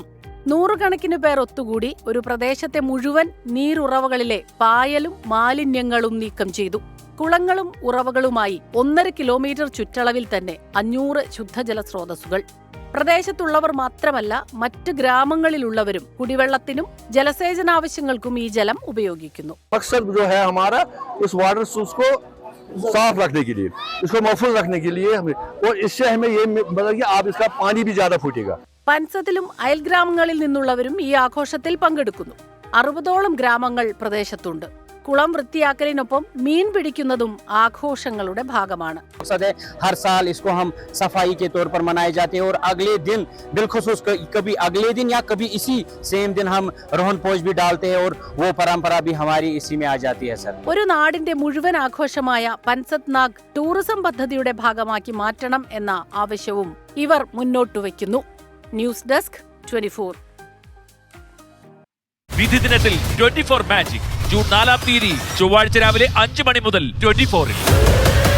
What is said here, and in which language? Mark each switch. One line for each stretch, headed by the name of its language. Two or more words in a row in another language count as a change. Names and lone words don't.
Malayalam: നൂറുകണക്കിന് പേർ ഒത്തുകൂടി ഒരു പ്രദേശത്തെ മുഴുവൻ നീരുറവകളിലെ പായലും മാലിന്യങ്ങളും നീക്കം ചെയ്തു. കുളങ്ങളും ഉറവകളുമായി 1.5 കിലോമീറ്റർ ചുറ്റളവിൽ തന്നെ 500 ശുദ്ധജല സ്രോതസ്സുകൾ. പ്രദേശത്തുള്ളവർ മാത്രമല്ല, മറ്റ് ഗ്രാമങ്ങളിലുള്ളവരും കുടിവെള്ളത്തിനും ജലസേചനാവശ്യങ്ങൾക്കും ഈ ജലം ഉപയോഗിക്കുന്നു.
Hindi: साफ रखने के लिए, इसको महफूज रखने के लिए और इससे हमें ये मतलब कि आप इसका पानी भी ज्यादा फूटेगा.
Malayalam: പൻസത്തിലും അയൽഗ്രാമങ്ങളിൽ നിന്നുള്ളവരും ഈ ആഘോഷത്തിൽ പങ്കെടുക്കുന്നു. 60ഓളം ഗ്രാമങ്ങൾ പ്രദേശത്തുണ്ട്. കുളം വൃത്തിയാക്കലിനൊപ്പം മീൻ പിടിക്കുന്നതും ആഘോഷങ്ങളുടെ ഭാഗമാണ്.
Hindi: हर साल इसको हम सफाई के तौर पर मनाए जाते हैं और अगले दिन बिलखुसूस कभी अगले दिन या कभी इसी सेम दिन हम रोहन पोज भी डालते हैं और वो परंपरा भी हमारी इसी में आ जाती है सर.
Malayalam: ഒരു നാടിന്റെ മുഴുവൻ ആഘോഷമായ പൻസത്ത് നാഗ് ടൂറിസം പദ്ധതിയുടെ ഭാഗമാക്കി മാറ്റണം എന്ന ആവശ്യവും ഇവർ മുന്നോട്ട് വയ്ക്കുന്നു. ന്യൂസ് ഡെസ്ക് 24. വിധി ദിനത്തിൽ 24 മാജിക് ജൂൺ 4 ചൊവ്വാഴ്ച രാവിലെ 5 മണി മുതൽ 24-ൽ.